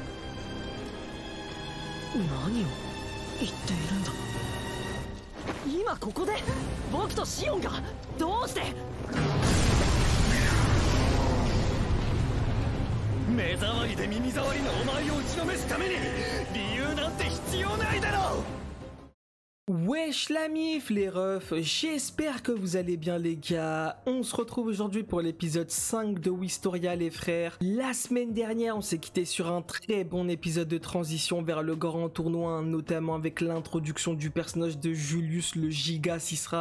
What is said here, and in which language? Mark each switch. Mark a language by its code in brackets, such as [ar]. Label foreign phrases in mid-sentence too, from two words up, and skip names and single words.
[ja] 何を言っているんだ。今ここで僕とシオンがどうして。目障りで耳障りのお前を打ちのめすために理由なんて必要ないだろう。 [fr] Wesh la mif les refs, j'espère que vous allez bien les gars. On se retrouve aujourd'hui pour l'épisode 5 de Wistoria les frères. La semaine dernière on s'est quitté sur un très bon épisode de transition vers le grand tournoi, notamment avec l'introduction du personnage de Julius le Giga Sisra.